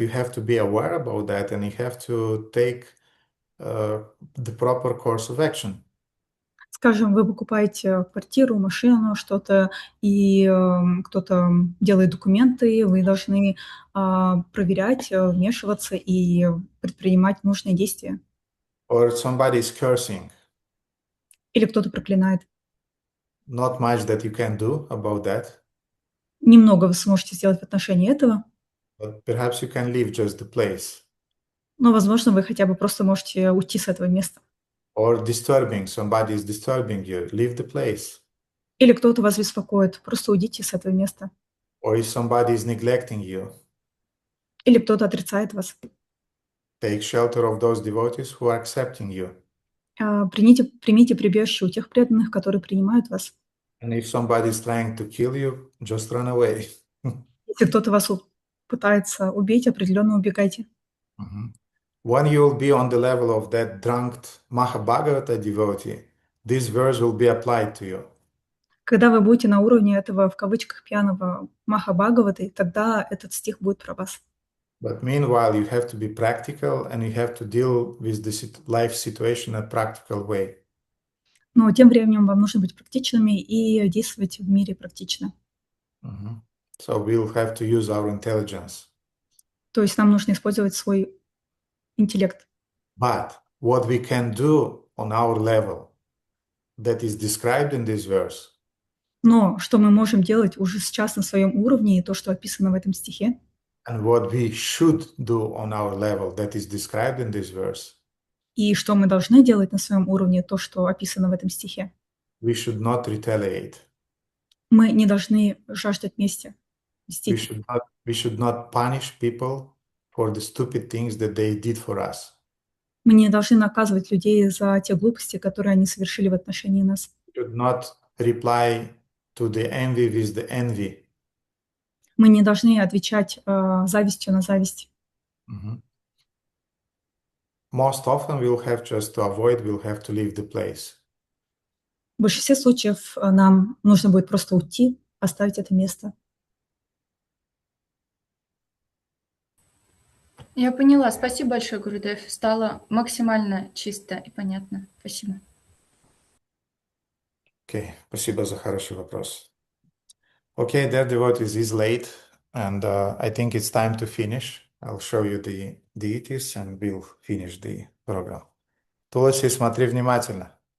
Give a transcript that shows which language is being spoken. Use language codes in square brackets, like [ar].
[en] You have to be aware about that, and you have to take the proper course of action. [ru] Скажем, вы покупаете квартиру, машину, что-то, и кто-то делает документы, вы должны проверять, вмешиваться и предпринимать нужные действия. [en] Or somebody is cursing. [ru] Или кто-то проклинает. [en] Not much that you can do about that. [ru] Немного вы сможете сделать в отношении этого. [en] But perhaps you can leave just the place. [ru] Но, возможно, вы хотя бы просто можете уйти с этого места. [en] Or disturbing, somebody is disturbing you, leave the place. [ru] Или кто-то вас беспокоит, просто уйдите с этого места. [en] Or if somebody is neglecting you, [ru] Или кто-то отрицает вас. [en] take shelter of those devotees who are accepting you. [ru] Примите прибежище у тех преданных, которые принимают вас. [en] And if somebody is trying to kill you, just run away. [ru] Если кто-то вас пытается убить, определенно убегайте. [en] When you will be on the level of that drunk Mahabhagavata devotee, this verse will be applied to you. [ru] Когда вы будете на уровне этого, в кавычках, пьяного Махабхагаваты, тогда этот стих будет про вас. [en] But meanwhile, you have to be practical and you have to deal with the life situation in a practical way. [ru] Но тем временем вам нужно быть практичными и действовать в мире практично. [en] So we'll have to use our intelligence. [ru] То есть нам нужно использовать свой интеллект. [en] But what we can do on our level that is described in this verse. [ru] Но что мы можем делать уже сейчас на своем уровне, и то, что описано в этом стихе, [en] And what we should do on our level that is described in this verse. [ru] И что мы должны делать на своем уровне, то, что описано в этом стихе. [en] We should not retaliate. [ru] Мы не должны жаждать мести, [en] We [ru] мстить. [en] should not punish people for the stupid things that they did for us. [ru] Мы не должны наказывать людей за те глупости, которые они совершили в отношении нас. [en] We should not reply to the envy with the envy. [ru] Мы не должны отвечать завистью на зависть. [en] Most often we'll have just to avoid, we'll have to leave the place. [ru] В большинстве случаев нам нужно будет просто уйти, оставить это место. Я поняла. Спасибо большое, Гурудев. Стало максимально чисто и понятно. Спасибо. Okay, спасибо за хороший вопрос. [en] Okay, dear devotees, it's late, and I think it's time to finish. I'll show you the deities, and we'll finish the program. [ru] Туласи, смотри внимательно.